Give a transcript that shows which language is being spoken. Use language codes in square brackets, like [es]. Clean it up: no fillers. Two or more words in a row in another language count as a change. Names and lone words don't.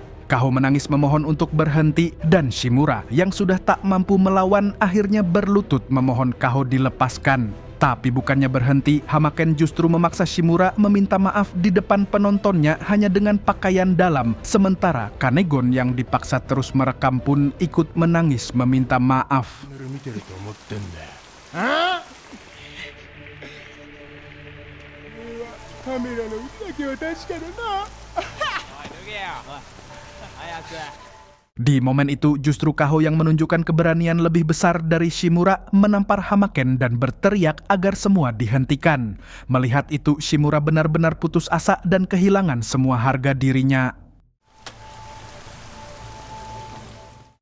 [id] Kaho menangis memohon untuk berhenti, dan Shimura yang sudah tak mampu melawan akhirnya berlutut memohon Kaho dilepaskan. Tapi bukannya berhenti, Hamaken justru memaksa Shimura meminta maaf di depan penontonnya hanya dengan pakaian dalam. Sementara Kanegon yang dipaksa terus merekam pun ikut menangis meminta maaf. [ja] 見てると思ってんだよ。カメラのだけは確かだな。 [id] Di momen itu justru Kaho yang menunjukkan keberanian lebih besar dari Shimura menampar Hamaken dan berteriak agar semua dihentikan. Melihat itu, Shimura benar-benar putus asa dan kehilangan semua harga dirinya.